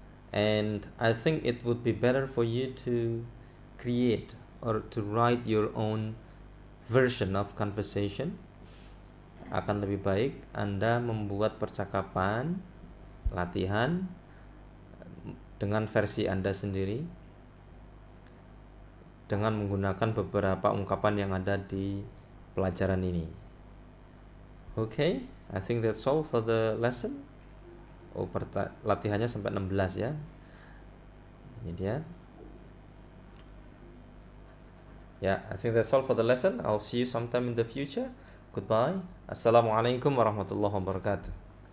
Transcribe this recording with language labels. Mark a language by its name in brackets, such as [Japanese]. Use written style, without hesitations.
[English] And I think it would be better for you to create or to write your own version of conversation. [Indonesian] Akan lebih baik Anda membuat percakapan, latihan dengan versi Anda sendiri, dengan menggunakan beberapa ungkapan yang ada di pelajaran ini. [English] Okay, I think that's all for the lesson. [Indonesian] Latihannya sampai 16 ya. Ini dia. [English] Yeah, I think that's all for the lesson. I'll see you sometime in the future. Goodbye. [Arabic] Assalamualaikum warahmatullahi wabarakatuh.